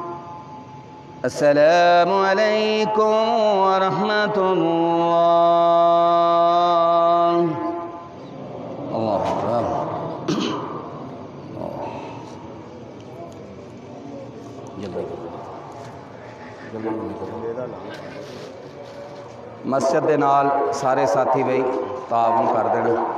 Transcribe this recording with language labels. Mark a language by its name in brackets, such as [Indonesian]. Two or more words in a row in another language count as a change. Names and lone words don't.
[Arabic] السلام عليكم ورحمة الله. الله أكبر. [Punjabi] مسجد دے نال سارے ساتھی بھائی تعاون کر دینا.